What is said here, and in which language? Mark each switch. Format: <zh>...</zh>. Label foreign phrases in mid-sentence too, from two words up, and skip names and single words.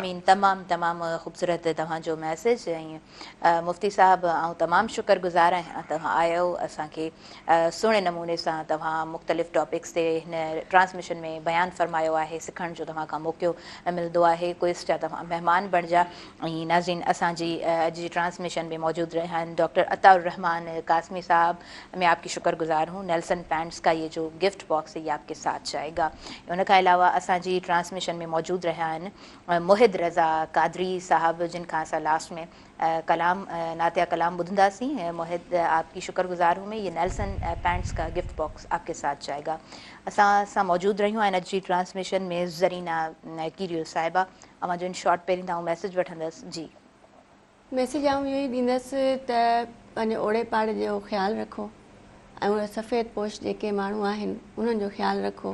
<sd>आमीन तमामु तमामु ख़ूबसूरत तव्हांजो मैसेज ऐं मुफ़्ती साहब ऐं तमामु शुक्रगुज़ार आहियां तव्हां आयो असांखे सुहिणे नमूने सां तव्हां मुख़्तलिफ़ टॉपिक्स ते हिन ट्रांसमिशन में बयानु फ़रमायो आहे सिखण जो तव्हां खां मौक़ो मिलंदो आहे क्विज़ जा तव्हां महिमान बणिजा ऐं नाज़रीन असांजी अॼु जी ट्रांसमिशन में मौजूद</sd> <ur>رہے ہیں</ur> <sd>डॉक्टर अताउर रहमान कासमी साहब</sd> <ur>میں آپکی شکرگزار ہوں نیلسن پینٹس کا یہ جو گفٹ باکس ہے یہ آپکے ساتھ جائے گا</ur> <sd>उन खां अलावा असांजी ट्रांसमिशन में मौजूद रहिया आहिनि मोहिद रज़ा कादरी साहब जिन खां असां लास्ट में कलाम नातिया कलाम ॿुधंदासीं मोहिद</sd> <ur>آپکی شکرگزار ہوں میں یہ نیلسن پینٹس کا گفٹ باکس آپکے ساتھ جائے گا</ur> <sd>असां मौजूद रहियूं आहिनि अॼु जी ट्रांसमिशन में ज़रीना कीरियो साहिबा अवां जो</sd> <en>in short</en> <sd>पहिरीं तव्हां मैसेज वठंदसि जी मैसेज आऊं इहो ई ॾींदसि त पंहिंजे ओड़े पाड़े जो ख़्यालु रखो ऐं उहे सफ़ेद पोश जेके माण्हू आहिनि उन्हनि जो ख़्यालु रखो</sd>